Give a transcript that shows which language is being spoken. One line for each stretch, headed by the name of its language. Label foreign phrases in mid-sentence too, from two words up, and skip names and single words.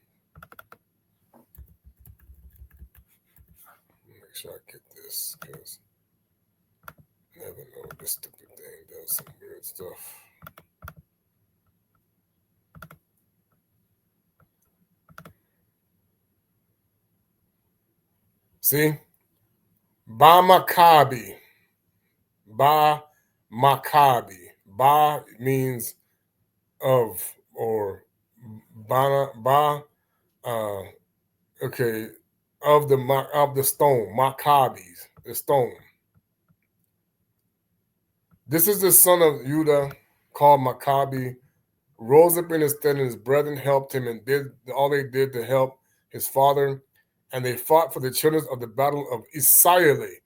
English: Make sure I get this, because I never know this stupid thing does some weird stuff. See? Ba Maccabi. Ba Maccabi. Ba means of, or Ba, okay, of the stone, Maccabes, the stone. This is the son of Judah, called Maccabi, rose up in his stead, and his brethren helped him and did all they did to help his father, and they fought for the children of the battle of Isayele.